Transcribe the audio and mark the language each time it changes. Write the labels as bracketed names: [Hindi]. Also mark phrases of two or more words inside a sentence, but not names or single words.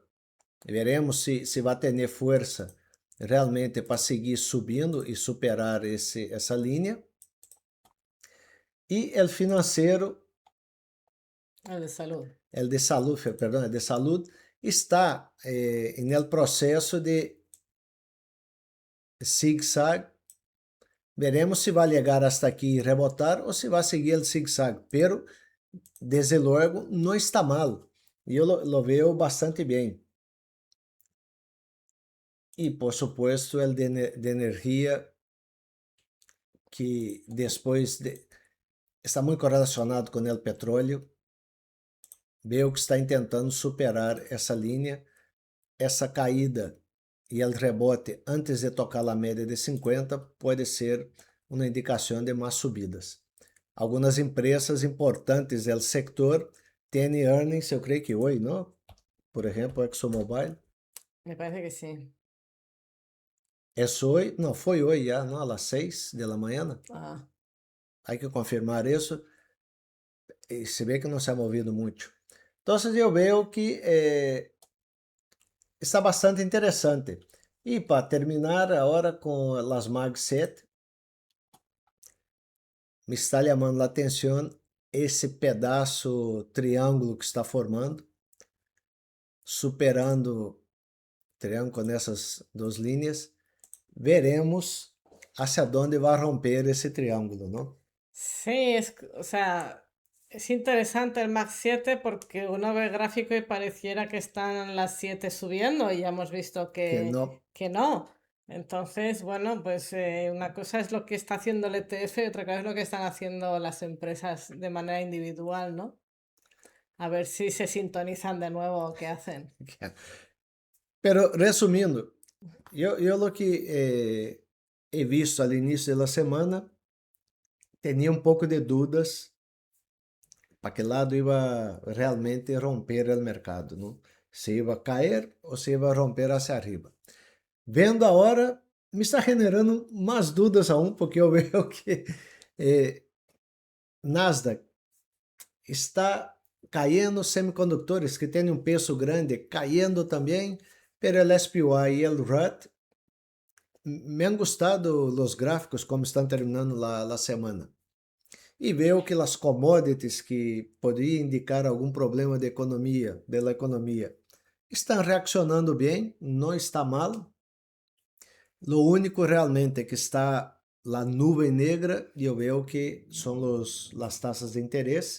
[Portuguese] Veremos se vai ter força realmente para seguir subindo e superar essa linha. E o financeiro, [Spanish] El de salud. el de salud, [Portuguese] perdão, [Spanish] el de salud, [Portuguese] está no processo de zig-zag. Veremos se vai chegar hasta aqui e rebotar ou se vai seguir o zig-zag. Pero, desde logo, não está mal. E eu [Spanish] lo veo [Portuguese] bastante bem. E, [Spanish] por supuesto, el de energia, [Portuguese] que depois está muito correlacionado com o petróleo. Veo que está tentando superar essa linha, essa caída e o rebote antes de tocar a média de 50 pode ser uma indicação de mais subidas. Algumas empresas importantes do sector têm earnings, eu creio que hoje, não? Por exemplo, ExxonMobil. [Spanish] Me parece que sí. Eso hoy, [Portuguese] não, foi hoje já, não? [Spanish] A las [Portuguese] 6 da manhã. Ah, [Spanish] Hay que confirmar isso. [Portuguese] E se vê que não se ha movido muito. Então, eu vejo que está bastante interessante. E para terminar agora com as Mag 7, me está chamando a atenção esse pedaço triângulo que está formando, superando triângulo nessas duas linhas. Veremos hacia onde vai romper esse triângulo, não? [Spanish] sí, o sea, es interesante el Max 7 porque uno ve el gráfico y pareciera que están las 7 subiendo y ya hemos visto [Portuguese] Que não, [Spanish] que no. Entonces, bueno, pues una cosa es lo que está haciendo el ETF y otra cosa es lo que están haciendo las empresas de manera individual, ¿no? A ver si se sintonizan de nuevo o qué hacen. [Portuguese] Pero resumindo, eu [Spanish] lo que he visto al [Portuguese] início da semana, tinha um pouco de dúvidas para que lado iba realmente romper o mercado, não? Se iba cair ou se iba romper [Spanish] hacia arriba. [Portuguese] Vendo a hora, me está generando mais dúvidas aún, porque eu vejo que Nasdaq está caindo, semicondutores que têm um peso grande caindo também, [Spanish] pero el [Portuguese] SPY e el RUT [Spanish] me han [Portuguese] gostado os gráficos como estão terminando a semana. E vejo que as commodities que poderiam indicar algum problema de economia, da economia, estão reaccionando bem, não está mal. [Spanish] Lo único [Portuguese] realmente que está a nuvem negra, e eu vejo que são as taxas de interesse.